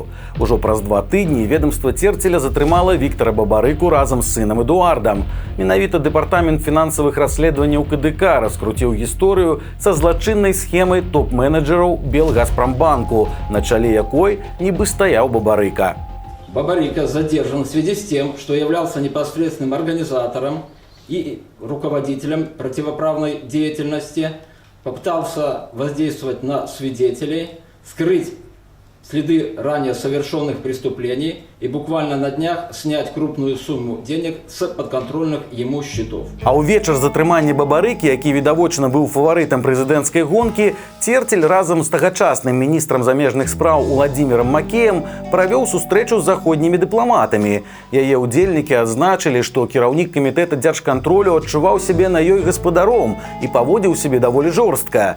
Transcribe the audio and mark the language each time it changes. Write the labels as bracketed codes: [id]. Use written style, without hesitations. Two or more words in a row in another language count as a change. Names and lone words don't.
[be] Ужо праз 2 тыдні ведомства Церцеля затрымала Віктара Бабарыку разам з сынам Эдуардам. Менавіта дэпартамент фінансавых расследаванняў КДК раскруціў гісторыю са злачыннай схемай топ-менеджераў Белгазпромбанку, на чале якой нібы стаяў Бабарыка. [ru] Бабарыка задержан в связи с тем, что являлся непосредственным организатором и руководителем противоправной деятельности, попытался воздействовать на свидетелей, скрыть следы ранее совершенных преступлений и буквально на днях снять крупную сумму денег с подконтрольных ему счетов. [be] А ў вечар затрымання Бабарыкі, які відавочна быў фаварытам прэзідэнцкай гонкі, Церцель разам з тагачасным міністрам замежных спраў Уладзімірам Макеем правёў сустрэчу з заходнімі дыпламатамі. Яе ўдзельнікі адзначылі, што кіраўнік камітэта дзяржкантролю адчуваў сябе на ёй гаспадаром і паводзіў сябе даволі жорстка.